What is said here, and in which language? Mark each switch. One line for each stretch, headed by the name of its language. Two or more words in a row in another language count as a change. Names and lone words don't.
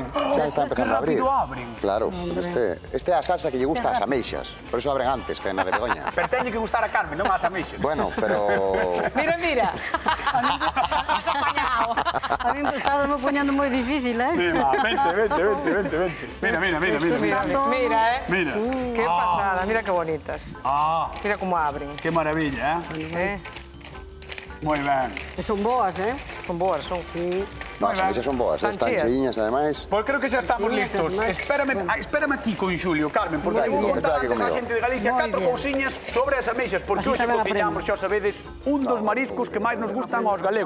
Galician: xa está empezando a abrir. Que rápido abren. Claro, este é a salsa que lle gusta ás ameixas. Por eso abren antes que na de Begoña. Pero teñe que gustar a Carmen, non ás ameixas. Bueno, pero... Mira, mira.
Spanish: Has apañado.
Galician: A mí estaba me poñendo moi difícil, eh?
Spanish: Vente. Mira. Mira, Mira. Qué pasada, mira qué bonitas. Mira cómo abren.
Galician: Que maravilla, Moi ben. Que son boas, eh? Son boas, son. Sí. No, as ameixas son boas, están cheiñas, ademais. Pois creo que xa estamos listos. Espérame aquí con Xulio, Carmen, porque te vou contar antes a xente de Galicia 4 cousiñas sobre as ameixas, porque hoxe cociñamos, xa sabedes, un dos mariscos que máis nos gustan aos galegos.